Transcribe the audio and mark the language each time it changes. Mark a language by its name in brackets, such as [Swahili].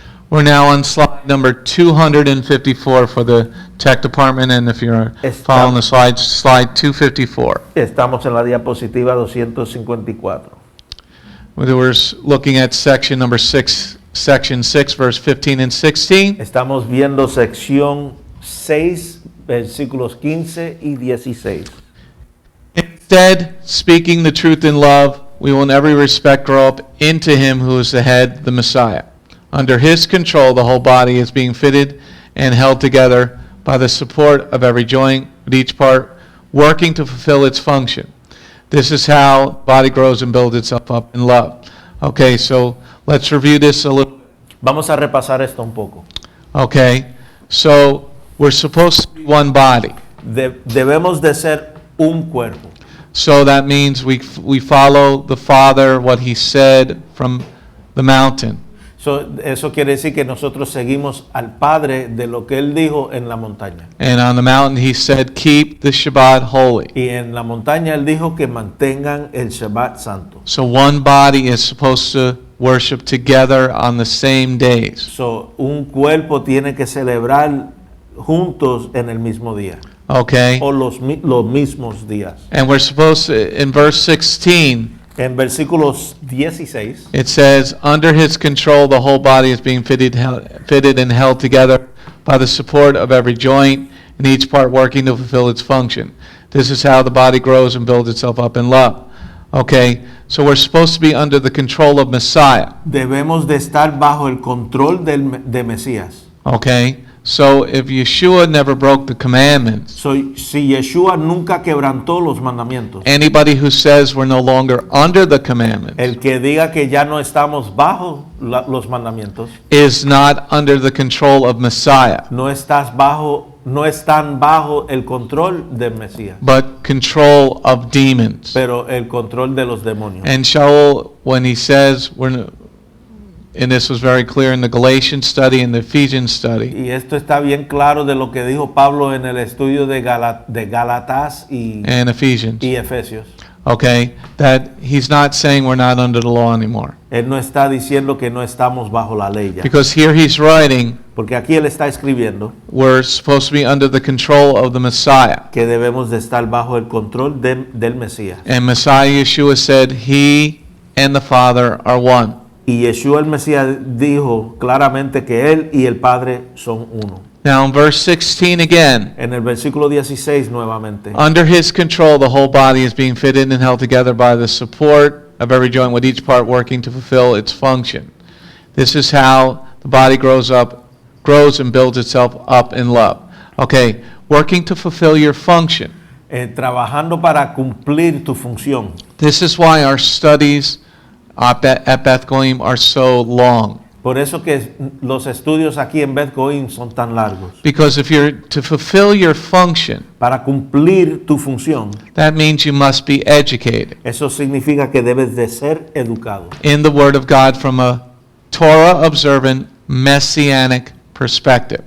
[English] We're now on slide number 254 for the tech department, and if you're following the slides, slide 254. [Spanish] Estamos en la diapositiva 254. [English] We're looking at section number 6, section 6, verse 15 and 16. [Spanish] Estamos viendo sección 6, versículos 15 y 16. [English] Instead, speaking the truth in love, we will in every respect grow up into him who is the head, the Messiah. Under his control, the whole body is being fitted and held together by the support of every joint, with each part working to fulfill its function. This is how the body grows and builds itself up in love. Okay, so let's review this a little. [Spanish] Vamos a repasar esto un poco. [English] Okay, so we're supposed to be one body. [Spanish] Debemos de ser un cuerpo. [English] So that means we follow the Father, what he said from the mountain. [Spanish] So, eso quiere decir que nosotros seguimos al Padre de lo que Él dijo en la montaña. [English] And on the mountain he said, keep the Shabbat holy. [Spanish] Y en la montaña Él dijo que mantengan el Shabbat santo. [English] So one body is supposed to worship together on the same days. [Spanish] So, un cuerpo tiene que celebrar juntos en el mismo día. [English] Okay. [Spanish] O los mismos días. [English] And we're supposed to, in verse 16, [Spanish] en versículos 16, [English] it says, under his control, the whole body is being fitted and held together by the support of every joint, and each part working to fulfill its function. This is how the body grows and builds itself up in love. Okay, so we're supposed to be under the control of Messiah. [Spanish] Debemos de estar bajo el control de Mesías. [English] Okay, so if Yeshua never broke the commandments, [Spanish] So, si Yeshua nunca quebrantó los mandamientos, [English] anybody who says we're no longer under the commandments [Spanish] el que diga que ya no estamos bajo los mandamientos, [English] is not under the control of Messiah, [Spanish] no están bajo el control del Mesías, [English] but control of demons. [Spanish] pero el control de los demonios. [English] And Shaul, when he says, and this was very clear in the Galatian study and the Ephesians study, [Spanish] Y esto está bien claro de lo que dijo Pablo en el estudio de Gálatas [English] and Ephesians, [Spanish] y Efesios. [English] okay, that he's not saying we're not under the law anymore. [Spanish] Él no está diciendo que no estamos bajo la ley ya. [English] Because here he's writing, [Spanish] Porque aquí él está escribiendo [English] we're supposed to be under the control of the Messiah. [Spanish] que debemos de estar bajo el control del Mesías. [English] And Messiah Yeshua said, he and the Father are one. [Spanish] Y Yeshua el Mesías dijo claramente que él y el Padre son uno. [English] Now in verse 16 again, [Spanish] En el versículo 16 nuevamente. [English] under his control, the whole body is being fitted and held together by the support of every joint, with each part working to fulfill its function. This is how the body grows and builds itself up in love. Okay, working to fulfill your function. [Spanish] Trabajando para cumplir tu función. [English] This is why our studies at Beth Goyim are so long. [Spanish] Por eso que los estudios aquí en Beth Goyim son tan largos. [English] Because if you're to fulfill your function, [Spanish] Para cumplir tu función, [English] that means you must be educated [Spanish] eso significa que debes de ser educado [English] in the Word of God from a Torah observant Messianic perspective.